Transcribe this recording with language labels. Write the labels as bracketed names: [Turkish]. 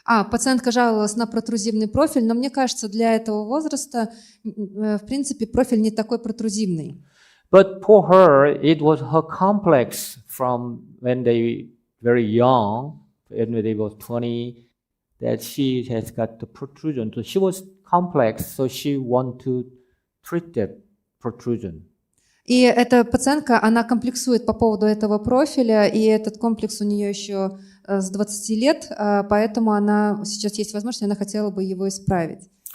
[Russian] Пациентка жаловалась на протрузивный профиль, но мне кажется, для этого возраста, в принципе, профиль не такой протрузивный. [English] But for her, it was her complex from when they very young, when they were 20, that she has got the protrusion. So she was complex, so she want to treat that protrusion. [Russian] И эта пациентка, она комплексует по поводу этого профиля, и этот комплекс у нее еще с 20 лет, поэтому она сейчас есть возможность, она хотела бы его исправить.